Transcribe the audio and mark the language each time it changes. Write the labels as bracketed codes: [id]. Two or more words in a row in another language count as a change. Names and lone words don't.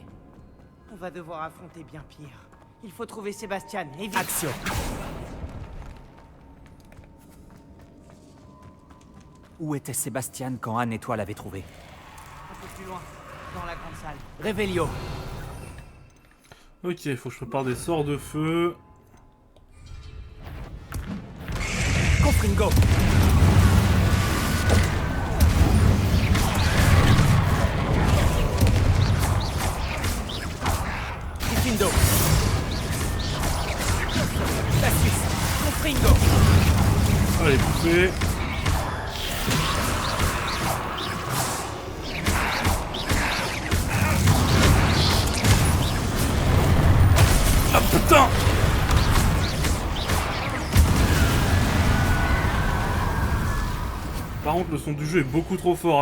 [fr] On va devoir affronter bien pire. Il faut trouver Sébastien, et vite. Action! Où était Sébastien quand Anne et toi l'avez trouvé? Un peu plus loin, dans la grande salle. Réveillon. Ok, faut que je prépare des sorts de feu. Confringo! Diffindo. Cassius. Confringo. Allez, poupée. Ah putain! Par contre, le son du jeu est beaucoup trop fort.